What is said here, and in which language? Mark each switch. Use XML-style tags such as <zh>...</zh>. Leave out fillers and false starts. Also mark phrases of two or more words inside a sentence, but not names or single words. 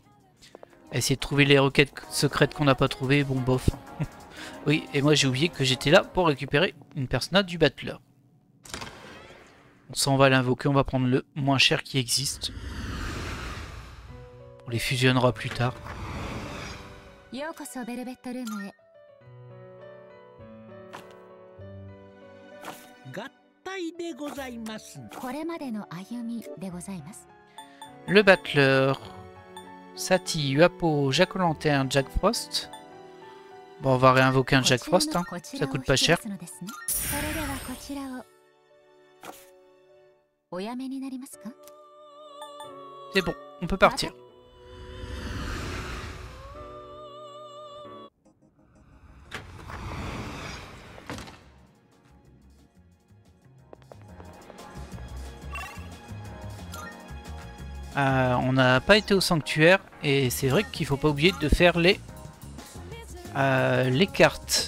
<fr>Essayer de trouver les requêtes secrètes qu'on n'a pas trouvées, bon bof. Oui, et moi j'ai oublié que j'étais là pour récupérer une persona du Battler. Ça, on va l'invoquer, on va prendre le moins cher qui existe. On les fusionnera plus tard.</fr> <ja>ようこそベルベットルームへ。合体でございます。これまでの歩みでございます。</ja> <fr>Le battleur, Sati, Uapo, Jack O'Lantern, Jack Frost. Bon, on va réinvoquer un Jack Frost, hein. Ça coûte pas cher.</fr> <ja>それではこちらをおやめになりますか？</ja> <fr>C'est bon, on peut partir. On n'a pas été au sanctuaire et c'est vrai qu'il faut pas oublier de faire les cartes.</fr>